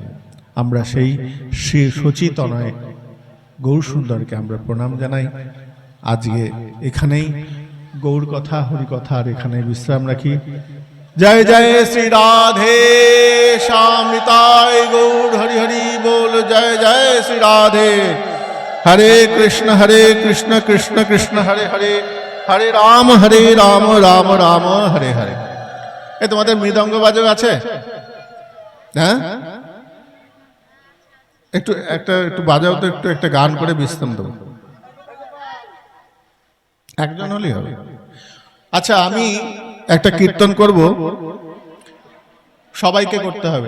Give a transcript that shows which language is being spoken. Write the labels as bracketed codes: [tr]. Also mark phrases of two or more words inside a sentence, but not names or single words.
[bn] আমরা সেই শ্রী সচিতনয় গৌর সুন্দরকে আমরা প্রণাম জানাই। আজকে এখানেই গৌর কথা, হরি কথা আর এখানে বিশ্রাম রাখি। জয় জয় শ্রী রাধে শ্যামিতায় গৌর হরি হরি बोल। [sa] जय जय श्री राधे। हरे कृष्ण कृष्ण कृष्ण हरे हरे, हरे राम राम राम हरे हरे। [bn] এ তোমাদের মৃদঙ্গ বাজক আছে? হ্যাঁ, একটু বাজাও তো, একটু একটা গান করে বিশ্রাম দেবো। একজন হলেই হবে। আচ্ছা, আমি একটা কীর্তন করব, সবাইকে করতে হবে।